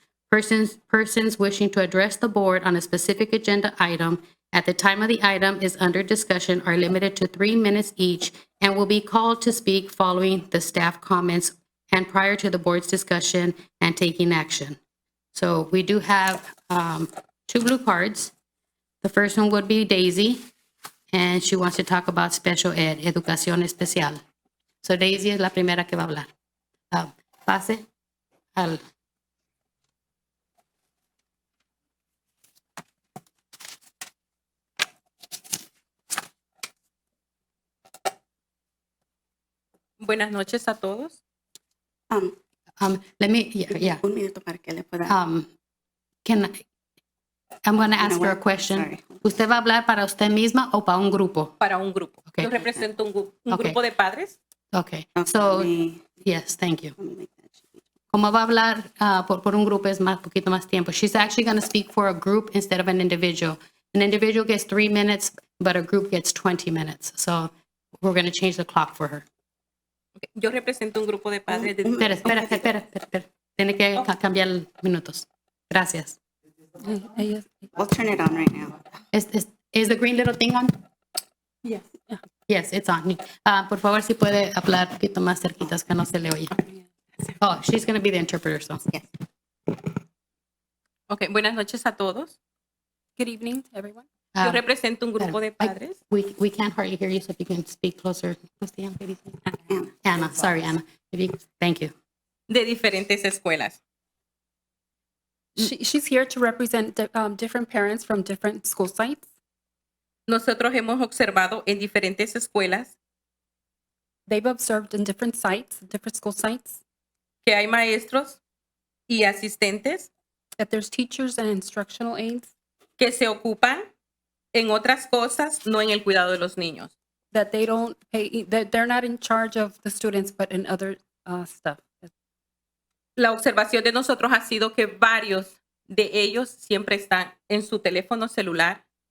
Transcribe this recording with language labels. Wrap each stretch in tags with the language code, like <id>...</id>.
<en>Persons wishing to address the board on a specific agenda item at the time of the item is under discussion are limited to 3 minutes each and will be called to speak following the staff comments and prior to the board's discussion and taking action. So we do have 2 blue cards. The first one would be Daisy, and she wants to talk about special ed,</en> <es>educación especial. So Daisy es la primera que va a hablar. Pase al... Buenas noches a todos.</es> <en>Let me, yeah.</en> <es>Un minuto para que le pueda.</es> <en>I'm going to ask her a question. Sorry.</en> <es>¿Usted va a hablar para usted misma o para un grupo? Para un grupo.</es> <en>Okay.</en> <es>Yo represento un</es> <en>Okay.</en> <es>grupo de padres.</es> <en>Okay. Okay, So, let me yes, thank you. make that change.</en> <es>Como va a hablar por un grupo es más, poquito más tiempo.</es> <en>She's actually going to speak for a group instead of an individual. An individual gets 3 minutes, but a group gets 20 minutes. So we're going to change the clock for her.</en> <es>Okay. Yo represento un grupo de padres. Espera. Tiene que cambiar minutos. Gracias.</es> <en>We'll turn it on right now. Is the green little thing on? Yes. Yes, it's on.</en> <es>Por favor, si puede hablar un poquito más cerquitas que no se le oye.</es> <en>Oh, she's going to be the interpreter, so. Yes.</en> <es>Okay. Buenas noches a todos.</es> <en>Good evening, everyone.</en> <es>Yo represento un grupo de padres.</es> <en>We can't hardly hear you, so if you can speak closer. What's the young lady's name? Anna. Sorry, Anna. Thank you.</en> <es>De diferentes escuelas.</es> <en>She's here to represent different parents from different school sites.</en> <es>Nosotros hemos observado en diferentes escuelas</es> <en>They've observed in different sites, different school sites,</en> <es>que hay maestros y asistentes</es> <en>that there's teachers and instructional aides</en> <es>que se ocupan en otras cosas, no en el cuidado de los niños.</es> <en>that they don't pay, that they're not in charge of the students, but in other stuff.</en> <es>La observación de nosotros ha sido que varios de ellos siempre están en su teléfono celular,</es>